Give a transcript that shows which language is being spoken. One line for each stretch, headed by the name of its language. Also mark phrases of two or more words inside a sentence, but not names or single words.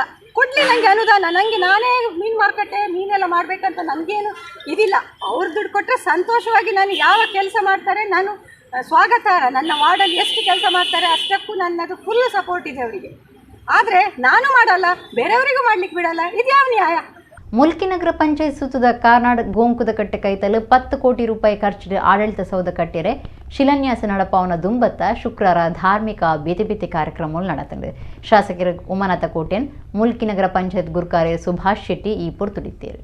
Kannada: ಕೊಡಲಿ ನನಗೆ ಅನುದಾನ, ನನಗೆ ನಾನೇ ಮೀನು ಮಾರುಕಟ್ಟೆ ಮೀನೆಲ್ಲ ಮಾಡಬೇಕಂತ ನನಗೇನು ಇದಿಲ್ಲ. ಅವ್ರ ದುಡ್ಡು ಕೊಟ್ಟರೆ ಸಂತೋಷವಾಗಿ ನಾನು ಯಾವ ಕೆಲಸ ಮಾಡ್ತಾರೆ ನಾನು ಸ್ವಾಗತ. ನನ್ನ ವಾರ್ಡಲ್ಲಿ ಎಷ್ಟು ಕೆಲಸ ಮಾಡ್ತಾರೆ ಅಷ್ಟಕ್ಕೂ ನನ್ನದು
English: full support
Kannada: ಇದೆ ಅವರಿಗೆ. ಆದರೆ ನಾನು ಮಾಡಲ್ಲ, ಬೇರೆಯವರಿಗೂ ಮಾಡ್ಲಿಕ್ಕೆ ಬಿಡಲ್ಲ, ಇದು ಯಾವ ನ್ಯಾಯ?
Tulu: ಮುಲ್ಕಿ ನಗರ ಪಂಚಾಯತ್ ಸುತ್ತದ ಕಾರ್ನಾಡ್ ಗೋಂಕುದ ಕಟ್ಟೆ ಕೈತಲು 10 ಕೋಟಿ ರೂಪಾಯಿ ಖರ್ಚಿದ ಆಡಳಿತ ಸೌಧ ಕಟ್ಟೆರೆ ಶಿಲಾನ್ಯಾಸ ನಡಪವನ ದುಂಬತ್ತ ಶುಕ್ರವಾರ ಧಾರ್ಮಿಕ ಬೇತೆ ಕಾರ್ಯಕ್ರಮಗಳು ನಡೆತಂದೆ. ಶಾಸಕರು ಉಮಾನಾಥ ಕೋಟ್ಯನ್, ಮುಲ್ಕಿ ನಗರ ಪಂಚಾಯತ್ ಗುರುಕಾರ್ಯ ಸುಭಾಷ್ ಶೆಟ್ಟಿ ಈ ಪೊರ್ತುಡಿದ್ದೇರು.